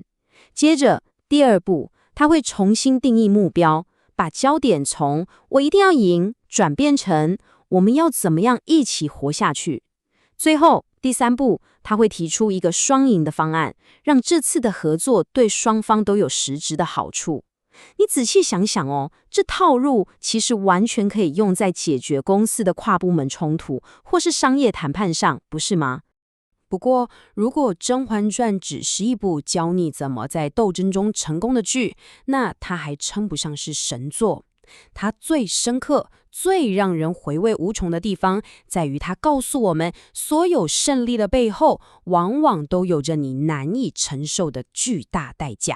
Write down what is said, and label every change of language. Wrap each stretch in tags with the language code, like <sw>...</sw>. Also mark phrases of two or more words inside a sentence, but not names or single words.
<zh>接着，第二步，他會重新定義目標，把焦點從“我一定要贏”轉變成“我們要怎麼樣一起活下去”。最後，第3步，他會提出一個雙贏的方案，讓這次的合作對雙方都有實質的好處。你仔細想想哦，這套路其實完全可以用在解決公司的跨部門衝突或是商業談判上，不是嗎？不過，如果《甄嬛傳》只是一部教你怎麼在鬥爭中成功的劇，那它還稱不上是神作。它最深刻、最讓人回味無窮的地方，在於它告訴我們，所有勝利的背後，往往都有着你難以承受的巨大代價。</zh>